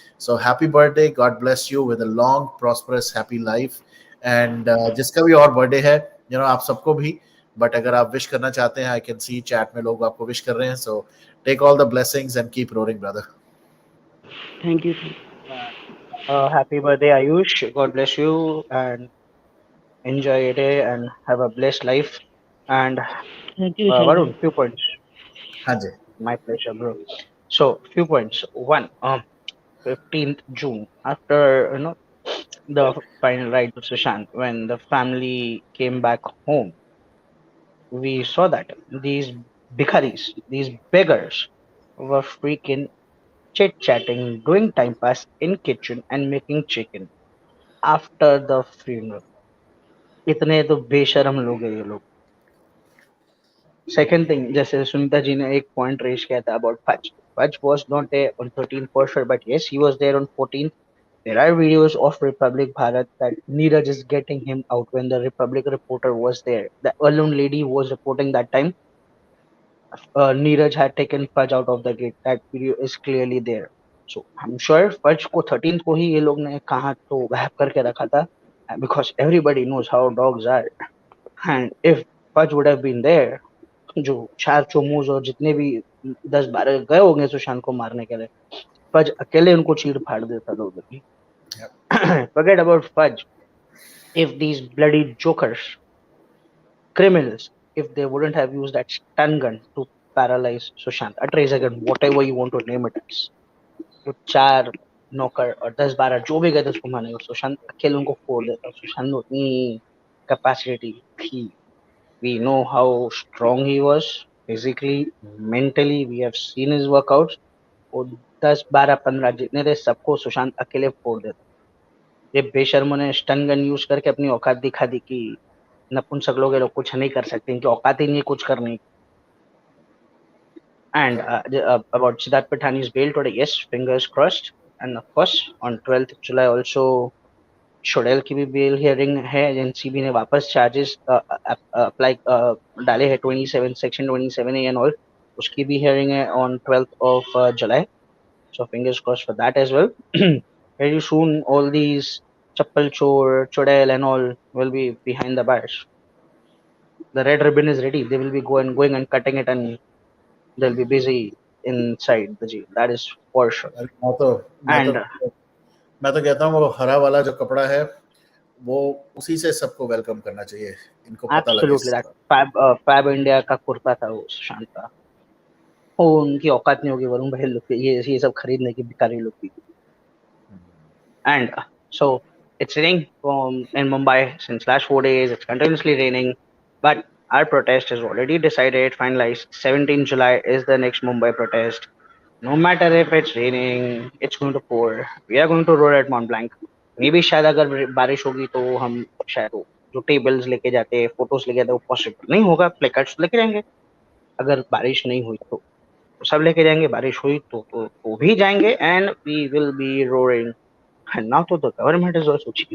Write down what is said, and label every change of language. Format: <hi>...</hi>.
<en>So happy birthday, God bless you with a long prosperous happy life.</en> <hi>And जिसका भी और birthday है, आप सबको भी, बट अगर आप विश करना चाहते हैं,</hi> <en>I can see</en> <hi>चैट में लोग आपको विश कर रहे हैं।</hi> <en>So take all the blessings and keep roaring brother. Thank you. Happy birthday, Ayush. God bless you and enjoy your day and have a blessed life. And Thank you. Varun, few points.</en> <hi>हाँ जी।</hi> <en>My pleasure, bro. So, few points. One, 15th June, after the final ride to Sushant, when the family came back home, we saw that these bikharis, these beggars, were freaking chit-chatting, doing time pass in kitchen and making chicken after the funeral.</en> <hi>इतने तो बेशरम लोग हैं ये लोग।</hi> <en>second thing,</en> <hi>जैसे सुनीता जी ने एक पॉइंट रेज किया था about fudge.</hi> <en>Fudge was not there on 13th for sure, but yes, he was there on 14th. There are videos of Republic Bharat that Neeraj is getting him out when the Republic reporter was there. The alone lady was reporting that time. Neeraj had taken Fudge out of the gate. That video is clearly there. So I'm sure</en> <hi>Fudge को 13th को ही ये लोग ने कहाँ तो वैप करके रखा था,</hi> <en>because everybody knows how dogs are. And if Fudge would have been there,</en> <hi>जो 4 चोमूज और जितने भी 10-12 गए होंगे सुशांत को मारने के लिए, Fudge अकेले उनको चीर फाड़ देता था उधर भी.</hi> <en>Forget about Fudge. If these bloody jokers, criminals, if they wouldn't have used that stun gun to paralyze Sushant, a tracer gun, whatever you want to name it as,</en> <hi>वो 4 नौकर और 10-12 जो भी गए थे उसको मारने, सुशांत अकेले उनको फोड़ देता. सुशांत में उतनी कैपेसिटी थी.</hi> <en>We know how strong he was physically, mentally. We have seen his workouts.</en> <hi>वो 10-12-15 जितने थे सबको सुशांत अकेले फोड़ देता. ये बेशर्मों ने स्टन गन यूज करके अपनी औकात दिखा दी कि नपुंसक लोग ये लोग कुछ नहीं कर सकते, इनकी औकात ही नहीं है कुछ करने की.</hi> <en>And about Siddharth Pithani's bail today, yes, fingers crossed. And of course, on 12th July also,</en> <hi>शोडेल की भी बेल हियरिंग है. एनसीबी ने वापस चार्जेस अप्लाई डाले हैं 27 सेक्शन 27A एंड ऑल. उसकी भी हियरिंग है</hi> <en>on 12th of July. So fingers crossed for that as well. Very soon, all these Chappal Chor, Chodel and all will be behind the bars. The red ribbon is ready. They will be going and cutting it, and they'll be busy inside the jail. That is for sure.</en> <hi>मैं तो कहता हूँ वो हरा वाला जो कपड़ा है वो उसी से सबको वेलकम करना चाहिए. इनको पता लगे.</hi> <en>Absolutely, that</en> <hi>Fab India का कुर्ता था वो सुशांत का. वो उनकी औकात नहीं होगी वरुण भाई लोग ये सब खरीदने की, भिखारी लोग की.</hi> <en>And so it's raining in Mumbai since last 4 days. It's continuously raining, but our protest is already decided, finalized. 17 July is the next Mumbai protest. No matter if it's raining, it's going to pour. We are going to roll at Mont Blanc.</en> <hi>Maybe शायद अगर बारिश होगी तो हम शायद जो tables लेके जाते हैं, फोटोज लेके जाते हैं, वो पॉसिबल नहीं होगा. प्लेकार्ड्स लेके जाएंगे. अगर बारिश नहीं हुई तो सब लेके जाएंगे. बारिश हुई तो भी जाएंगे.</hi> <en>And we will be roaring. And now तो the government is also chief.</en>